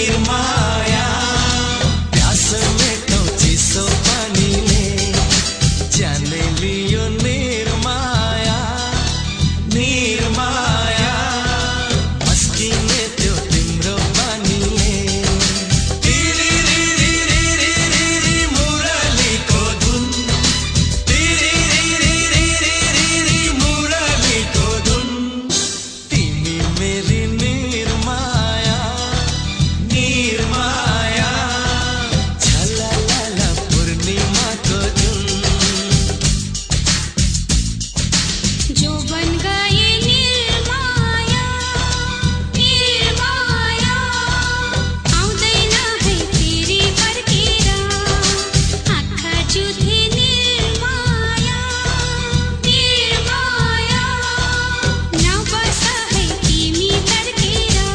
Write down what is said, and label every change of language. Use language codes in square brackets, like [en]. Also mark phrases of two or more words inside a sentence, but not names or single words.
[ne] निर्माया प्यास मेटो चिसो पानीले जाने लियो निर्माया निर्माया मस्किने त्यो तिम्रो बानीले तिरी रि रि रि रि रि रि मुरलीको धुन तिरी रि रि रि रि रि रि मुरलीको धुन तिमी मेरी निर्माया निर्माया झललल पूर्णिमाको धुन [hi] जो बन गए [ne] निर्माया निर्माया आउँदैन है फेरि फर्केर आँखा जुधे निर्माया निर्माया नबस है तिमी तर्केर